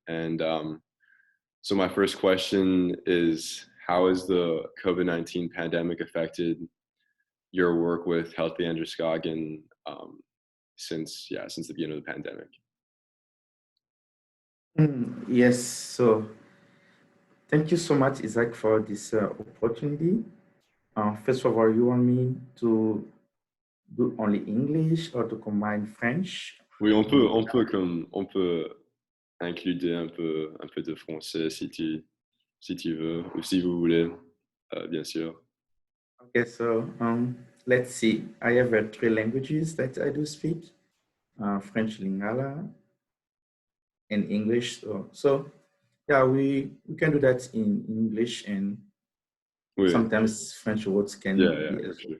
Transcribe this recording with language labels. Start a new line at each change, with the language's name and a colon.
English: And so my first question is, how has the COVID-19 pandemic affected your work with Healthy Androscoggin since the beginning of the pandemic? Yes, so thank you so much, Isaac, for this opportunity. First of all, you want me to do only English or to combine French?
French: Oui,
English: Or-
French: on peut includer un peu de français si tu veux, ou si vous voulez, bien sûr.
English: Okay, so let's see. I have three languages that I do speak: French, Lingala, and English. So yeah, we can do that in English, and
French: Oui,
English: sometimes French words yeah, can yeah, be for as well.